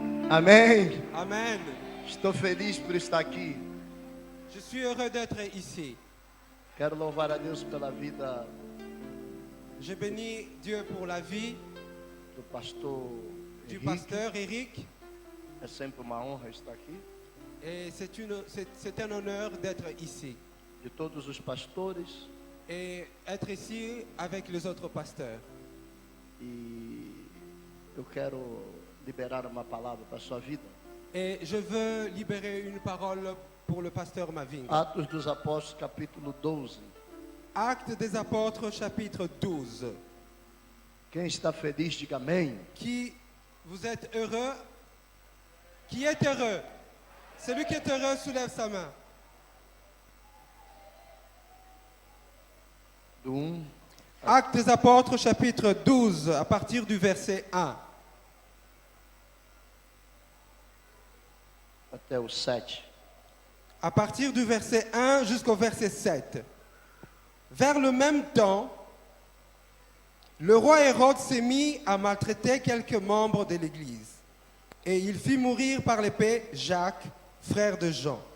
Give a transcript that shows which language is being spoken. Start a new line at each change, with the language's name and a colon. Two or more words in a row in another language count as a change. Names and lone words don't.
Portuguese: Amém.
French: Amen.
Portuguese: Estou feliz por estar aqui.
French: Je suis heureux d'être ici.
Portuguese: Quero louvar a Deus pela vida
French: Je bénis Dieu pour la vie
Portuguese: do pastor
French: du
Portuguese: Henrique.
French: pasteur Eric.
Portuguese: É sempre uma honra estar aqui.
French: Et c'est un honneur d'être ici.
Portuguese: De todos os pastores.
French: Et être ici avec les autres pasteurs.
Portuguese: E eu quero liberar uma palavra para a sua vida.
French: Et je veux libérer une parole pour le pasteur Maving.
Portuguese: Atos dos Apóstolos, capítulo 12.
French: Actes des apôtres, chapitre 12.
Portuguese: Quem está feliz, diga amém.
French: Qui vous êtes heureux? Qui est heureux? Celui qui est heureux soulève sa main.
Portuguese: Do 1
French: Actes des apôtres, chapitre 12, à partir du verset 1.
Portuguese: até o 7.
French: À partir du verset 1 jusqu'au verset 7. Vers le même temps, le roi Hérode s'est mis à maltraiter quelques membres de l'Église. Et il fit mourir par l'épée Jacques, frère de Jean.